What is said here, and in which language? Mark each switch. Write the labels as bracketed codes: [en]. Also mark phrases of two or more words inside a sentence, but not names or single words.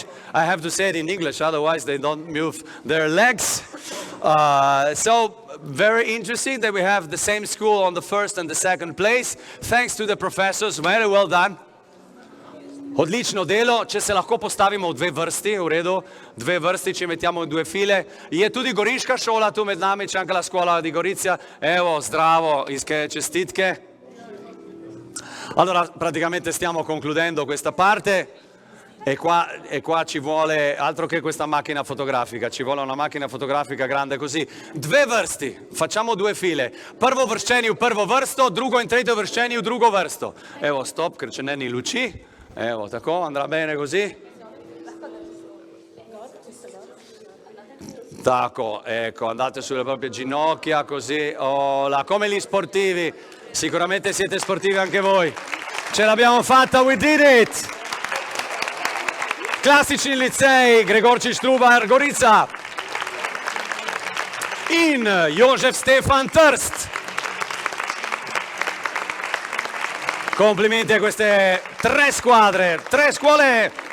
[en] I have to say it in English, otherwise they don't move their legs. So, very interesting that we have the same school on the first and the second place. Thanks to the professors, very well done. [sl] Odlično delo, če se lahko postavimo v dve vrsti, v redu, dve vrsti, če [it] mettiamo in due file. [sl] Je tudi goriška šola tu med nami, [it] c'è anche la scuola di Gorizia. [sl] Evo, zdravo, iske čestitke. [it] Allora, praticamente stiamo concludendo questa parte e qua ci vuole, altro che questa macchina fotografica, ci vuole una macchina fotografica grande così. [sl] Dve vrsti, [it] facciamo due file. [sl] Prvo vrščeni v prvo vrsto, drugo in tretjo vrščeni v drugo vrsto. Evo, stop, ker če ne ni luči. Evo, tako, [it] andrà bene così? Tako, ecco, andate sulle proprie ginocchia, così, come gli sportivi, sicuramente siete sportivi anche voi. Ce l'abbiamo fatta, [en] we did it! [it] Classici licei, [sl] Gregorčič Trubar Gorica, in Jožef Stefan Trst. [it] Complimenti a queste 3 squadre, 3 scuole